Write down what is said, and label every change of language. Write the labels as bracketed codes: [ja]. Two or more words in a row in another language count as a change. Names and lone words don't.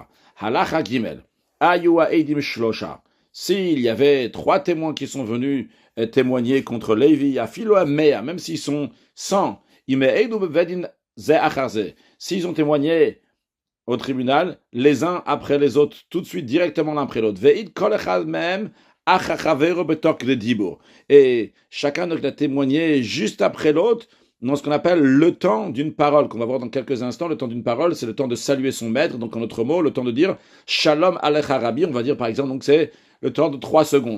[he] הלכה ג. היו עדים שלשה. [fr] S'il y avait 3 témoins qui sont venus témoigner contre Lévi, à [he] אפילו מאה, [fr] même s'ils sont 100, s'ils ont témoigné au tribunal, les uns après les autres, tout de suite, directement l'un après l'autre. [he] והעיד כל אחד מהם [fr] et chacun donc a témoigné juste après l'autre dans ce qu'on appelle le temps d'une parole, qu'on va voir dans quelques instants. Le temps d'une parole, c'est le temps de saluer son maître, donc en autre mot, le temps de dire [he] שלום עליך רבי, [fr] on va dire par exemple, donc c'est le temps de 3 secondes.